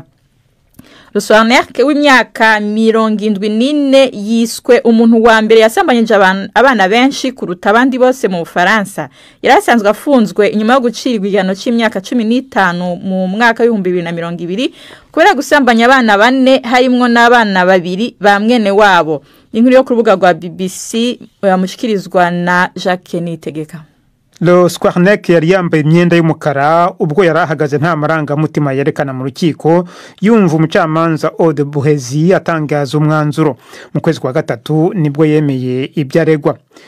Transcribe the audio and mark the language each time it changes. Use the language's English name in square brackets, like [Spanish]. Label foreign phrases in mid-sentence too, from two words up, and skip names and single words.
[Kinyarwanda] Roswarnek w'imyaka 74 yiswe umuntu wa mbere yasambanyije abana benshi kuruta abandi bose mu Faransa. [Rundi] Yarasanzwe afunzwe inyuma yo gucirirwa igihano cy'imyaka 15 mu mwaka w'2020 kubera gusambanya abana 4 harimwo n'abana 2 ba mwene wabo. Inkuru yo ku rubuga rwa BBC yamushikirizwa na Jacques Nitegeka. [Kinyarwanda] Roswarnek yari yambaye imyenda y'umukara ubwo yarahagaze nta marangamutima yerekana mu rukiko, yumva umucamanza Aude Buhezi atangaza umwanzuro. Mu kwezi kwa gatatu nibwo yemeye ibyaregwa.